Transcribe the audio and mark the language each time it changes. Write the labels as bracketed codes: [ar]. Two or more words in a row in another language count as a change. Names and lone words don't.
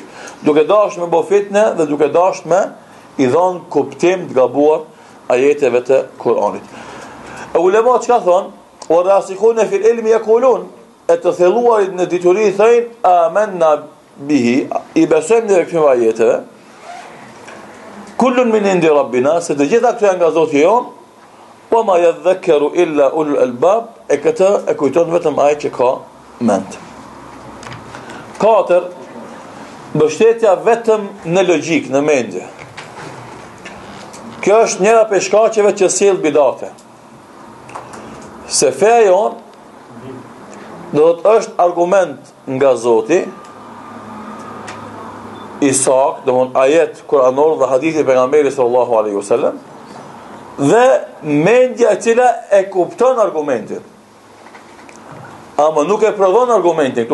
[sq] Duke dasht me bo fitne dhe duke dasht me i dhonë kuptim të gabuar ajeteve të Kur'anit. E ulemat që ka thonë, [ar] و الراسخون في العلم يقولون, [sq] e të thelluarit në dituri thëjnë, [ar] آمنا به, [sq] i besojmë në këtyre ajeteve, [ar] كل من عند ربنا, [sq] se të gjitha këto janë nga Zoti jon, po [ar] ما يذكر إلا أولو الألباب, [sq] e këtë e kujton vetëm ai që ka mend. 4. Mbështetja vetëm në logjik, në mendje. Kjo është njëra prej shkaqeve që sjell bidate. Se feja jon do të është argument nga Zoti, i sakt, domthon ajet kuranor dhe hadithi pejgamberit [ar] صلى الله عليه وسلم, [sq] dhe mendja e cila e kupton argumentin, ama nuk e prodhon argumentin.